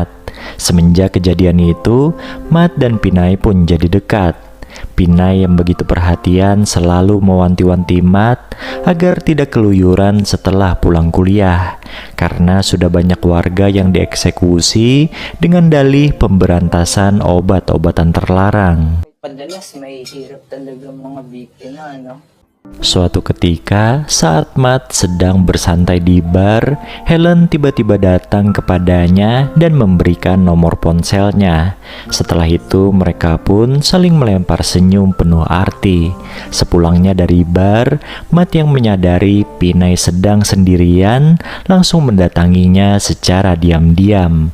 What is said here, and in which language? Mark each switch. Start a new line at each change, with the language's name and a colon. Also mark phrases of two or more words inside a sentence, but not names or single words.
Indonesian: Semenjak kejadian itu, Matt dan Pinay pun jadi dekat. Pinay yang begitu perhatian selalu mewanti-wanti Matt agar tidak keluyuran setelah pulang kuliah, karena sudah banyak warga yang dieksekusi dengan dalih pemberantasan obat-obatan terlarang.
Filipino: Padalas may hirap talaga mga biktima, no?
Indonesian: Suatu ketika, saat Matt sedang bersantai di bar, Helen tiba-tiba datang kepadanya dan memberikan nomor ponselnya. Setelah itu, mereka pun saling melempar senyum penuh arti. Sepulangnya dari bar, Matt yang menyadari Pinay sedang sendirian, langsung mendatanginya secara diam-diam.